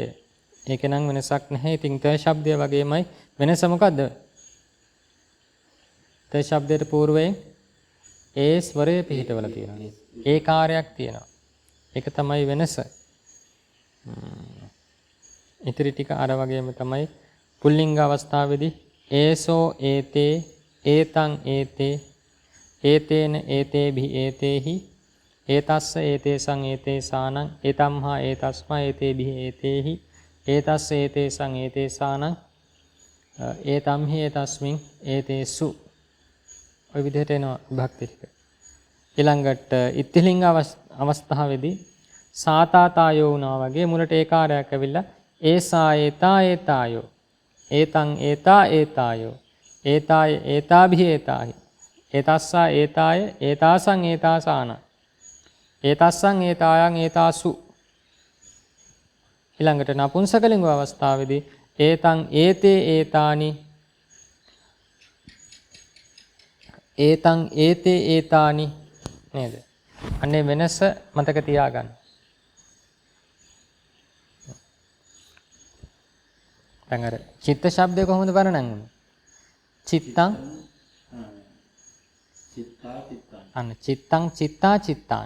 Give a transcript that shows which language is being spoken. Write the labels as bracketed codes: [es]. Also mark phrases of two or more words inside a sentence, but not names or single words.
[si] ඒකේ නම් වෙනසක් නැහැ. ඉතින් ත ශබ්දය වගේමයි වෙනස මොකද්ද? ත ශබ්දයට పూర్වයෙන් ඒ ස්වරය පිහිටවල තියෙනවා. ඒ කාර්යයක් තියෙනවා. ඒක තමයි වෙනස. ඉතිරි ටික අර වගේම තමයි පුල්ලිංග අවස්ථාවේදී [pi] ඒසෝ ඒතේ ඒතං ඒතේ ඒතේන ඒතේභි ඒතේහි ඒතස්ස ඒතේසං ඒතේසානං ඒතම්හා ඒතස්මා ඒතේභි ඒතේහි ඒතස්ස ඒතේසං ඒතේසානං ඒතම්හි ඒතස්මින් ඒතේසු. [si] ඔය විදිහට එනවා විභක්ති ටික. ඊළඟට ඉත්තිලිංග අවස්ථාවේදී සාතාතායෝ වුණා වගේ මුලට ඒකාරයක් ඇවිල්ලා [pi] ඒසා ඒතා ඒතායෝ ඒතං ඒතා ඒතායෝ ඒතාය ඒතාභි ඒතාහි ඒතස්සා ඒතාය ඒතාසං ඒතාසාන ඒතස්සං ඒතායන් ඒතාසු. [si] ඊළඟට නපුංසකලිංග අවස්ථාවේදී [pi] ඒතං ඒතේ ඒතානි ඒතං ඒතේ ඒතානි නේද? [si] අනේ වෙනස මතක තියාගන්න. දැන් අර චිත්ත ශබ්දය කොහොමද වර්ණන්නේ? [pi] චිත්තං අන්න චිත්තං චිත්තා චිත්තානි.